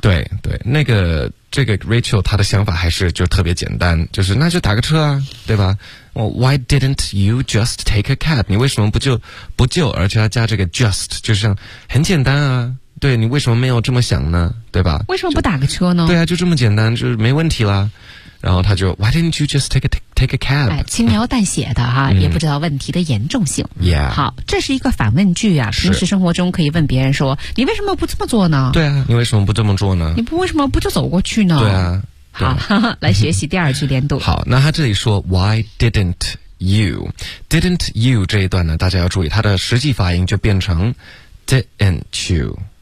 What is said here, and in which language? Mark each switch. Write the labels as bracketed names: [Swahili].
[Chinese] 对对，那个这个 Rachel 她的想法还是就特别简单，就是那就打个车啊，对吧？ [English] Why didn't you just take a cab? [Chinese] 你为什么不就而且要加这个 just, 就是很简单啊，对，你为什么没有这么想呢，对吧？为什么不打个车呢？对啊，就这么简单，就是没问题啦。然后他就 [English] Why didn't you just take a cab? [Chinese] 哎，轻描淡写的哈、啊、也不知道问题的严重性。 [English] Yeah. [Chinese] 好，这是一个反问句啊，平时生活中可以问别人说你为什么不这么做呢？对啊，你为什么不这么做呢？你不为什么不就走过去呢？对啊。好，来学习第二句连读。好，那他这里说 [English] Why didn't you? Didn't you [Chinese] 这一段呢，大家要注意它的实际发音就变成 [English] Didn't you?